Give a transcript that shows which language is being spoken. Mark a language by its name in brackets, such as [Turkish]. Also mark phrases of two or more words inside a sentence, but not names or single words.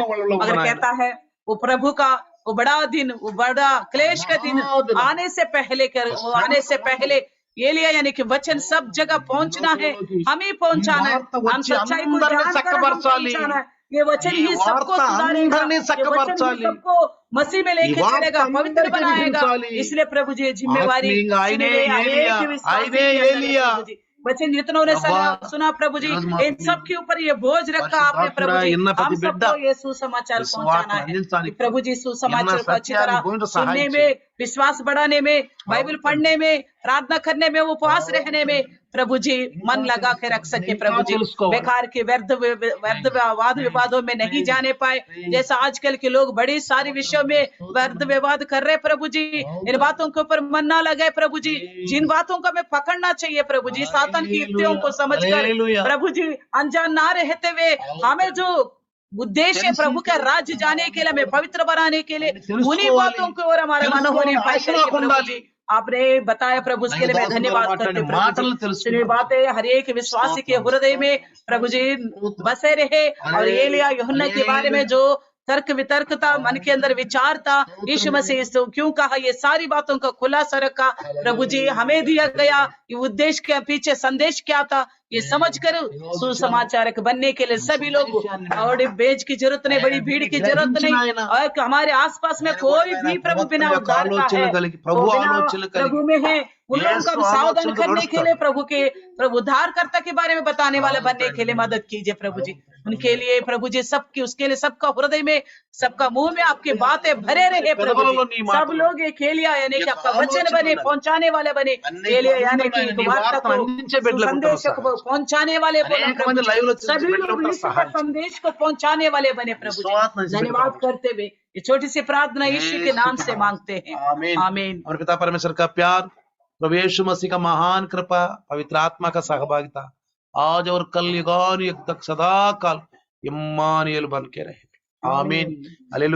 [Hindi] मगर कहता है वो प्रभु का वो बड़ा दिन, वो बड़ा क्लेश का दिन आने से पहले एलिया यानी कि वचन सब जगह पहुंचना है, हम ही पहुंचाना है, हम सच्चाई को जानकर हम पहुंचाना है, ये वचन [Telugu] ఈ [Hindi] ही सबको [Telugu] వార్త [Hindi] सुधारेगा, [Telugu] అందరినీ [Hindi] ये वचन ही [Telugu] చక్కపరచాలి [Hindi] सबको मसीह में [Telugu] ఈ [Hindi] लेके [Telugu] వార్త [Hindi] चलेगा, पवित्र [Telugu] అందరికీ [Hindi] बनाएगा। [Telugu] వినిపించాలి [Hindi] इसलिए प्रभु जी ये जिम्मेवारी [Telugu] ఆత్మీయంగా ఆయనే [Hindi] सुनिए, [Telugu] ఏలియా [Hindi] हरेक विश्वासी [Telugu] ఆయనే [Hindi] के अंदर है [Telugu] ఏలియా [Hindi] प्रभु जी। वचन जितनों ने [Telugu] అవ్వా [Hindi] सुना प्रभु जी, [Telugu] ఈరోజు [Hindi] इन [Telugu] మాకు [Hindi] सब के ऊपर ये बोझ रखा आपने [Telugu] పరిశుద్ధాత్ముడా [Hindi] प्रभु जी। [Telugu] ఇన్న [Hindi] हम [Telugu] ప్రతి బిడ్డ [Hindi] सबको ये सुसमाचार [Telugu] ఈ [Hindi] पहुंचाना [Telugu] సువార్తను [Hindi] है कि [Telugu] అందించడానికి [Hindi] प्रभु जी [Telugu] ఇన్న [Hindi] सुसमाचार को अच्छी [Telugu] సత్యాన్ని [Hindi] तरह [Telugu] పోయిన [Hindi] सुनने [Telugu] సహాయం [Hindi] में, [Telugu] చేయండి [Hindi] विश्वास बढ़ाने में, बाइबल [Telugu] అవును తండ్రి [Hindi] पढ़ने में, प्रार्थना करने में, उपवास [Telugu] అవును [Hindi] रहने में [Telugu] తండ్రి [Hindi] प्रभु जी [Telugu] ఇంకా [Hindi] मन लगा के रख [Telugu] తెలుసుకోవాలి [Hindi] सके [Telugu] ఇంకా [Hindi] प्रभु जी। [Telugu] తెలుసుకోవాలి [Hindi] बेकार के व्यर्थ वाद विवादों में नहीं जाने पाए, जैसा आजकल के लोग बड़ी सारी विषयों में व्यर्थ विवाद कर रहे प्रभु जी। इन बातों के ऊपर मन ना लगे प्रभु जी। जिन बातों को हमें पकड़ना चाहिए प्रभु जी, सातन की युक्तियों को समझकर हालेलुया प्रभु जी, अनजान ना रहते हुए हमें जो उद्देश्य है प्रभु का राज्य जाने के लिए, हमें पवित्र बनाने के लिए, उन्हीं [Telugu] తెలుసుకోవాలి [Hindi] बातों की ओर हमारा मन होने [Telugu] తెలుసుకోవాలని [Hindi] पाए [Telugu] ఆశ [Hindi] करके [Telugu] నాకు [Hindi] प्रभु [Telugu] ఉండాలి [Hindi] जी आपने बताया प्रभु, उसके [Telugu] అలాగే [Hindi] लिए मैं [Telugu] దాసు ద్వారా [Hindi] धन्यवाद करते [Telugu] మాట్లాడిన [Hindi] प्रभु जी। [Telugu] మాటలను [Hindi] सुनिए [Telugu] తెలుసుకుంటాం [Hindi] बातें हर एक विश्वासी के [Telugu] స్తోత్రం [Hindi] हृदय में प्रभु जी [Telugu] స్తోత్రం [Hindi] बसे रहे। और [Telugu] హల్లెలూయా [Hindi] एलिया यूहन्ना के बारे में [Telugu] హల్లెలూయా [Hindi] जो तर्क वितर्क था, मन के अंदर विचार था, यीशु [Telugu] స్తోత్రం [Hindi] मसीह से क्यों कहा, ये सारी बातों का खुलासा रखा प्रभु जी। हमें दिया गया ये उद्देश्य के पीछे संदेश क्या था, ये समझ कर [Telugu] ఈరోజు [Hindi] सुसमाचारक बनने के लिए सभी लोग, [Telugu] సందేశాన్ని [Hindi] और बेज की जरूरत नहीं, बड़ी भीड़ की जरूरत [Telugu] గ్రహించిన [Hindi] नहीं, [Telugu] ఆయన [Hindi] और हमारे आसपास में [Telugu] నేను కూడా [Hindi] कोई [Telugu] ఆయన [Hindi] भी प्रभु [Telugu] ప్రవర్తన [Hindi] बिना [Telugu] యొక్క [Hindi] उद्धार का [Telugu] ఆలోచనలు [Hindi] है, [Telugu] కలిగి [Hindi] वो [Telugu] ప్రభు [Hindi] बिना [Telugu] ఆలోచనలు [Hindi] प्रभु [Telugu] కలిగి [Hindi] में है, उन लोगों [Telugu] యేసు [Hindi] को हम सावधान [Telugu] ఆలోచనతో [Hindi] करने के लिए [Telugu] నడుస్తాడు [Hindi] प्रभु उद्धारकर्ता के बारे में बताने वाले [Telugu] అవును [Hindi] बनने के लिए [Telugu] తండ్రి [Hindi] मदद कीजिए प्रभु जी। [Telugu] అవును తండ్రి [Hindi] उनके लिए प्रभु जी सबकी, उसके लिए सबका हृदय में, सबका मुंह में आपकी बातें भरे रहे प्रभु जी। [Telugu] పెదవులలో నీ [Hindi] सब [Telugu] మాటలు [Hindi] लोग एक एलिया यानी [Telugu] ఈ [Hindi] कि [Telugu] యొక్క [Hindi] आपका वचन [Telugu] ఆలోచన [Hindi] बने, [Telugu] ఉండాలి [Hindi] पहुंचाने वाले बने, [Telugu] అనేక [Hindi] एलिया [Telugu] మంది [Hindi] यानी कि [Telugu] ఆయన నీ [Hindi] वार्ता [Telugu] వార్తను [Hindi] को, [Telugu] అందించే బిడ్డలకు ఉంటారు [Hindi] संदेश को [Telugu] సహాయం [Hindi] पहुंचाने वाले बोला [Telugu] అనేక [Hindi] प्रभु [Telugu] మంది [Hindi] जी। [Telugu] లైవ్ లో చూసే [Hindi] सभी [Telugu] బిడ్డలు [Hindi] लोग [Telugu] ఉంటారు [Hindi] यीशु का [Telugu] సహాయం చేయండి [Hindi] संदेश को पहुंचाने वाले बने प्रभु जी। [Telugu] విశ్వాసం నుంచి బిడ్డ [Hindi] धन्यवाद [Telugu] ప్రభు [Hindi] करते हुए ये छोटी सी प्रार्थना यीशु के [Telugu] యేసు [Hindi] नाम के से नाम मांगते से हैं, आमीन आमीन। हमारे पिता परमेश्वर का प्यार, प्रभु यीशु मसीह का महान कृपा, पवित्र आत्मा का सहभागिता आज और कल युगान युग तक सदा काल इम्मानुएल बन के रहे आमीन। आमीन।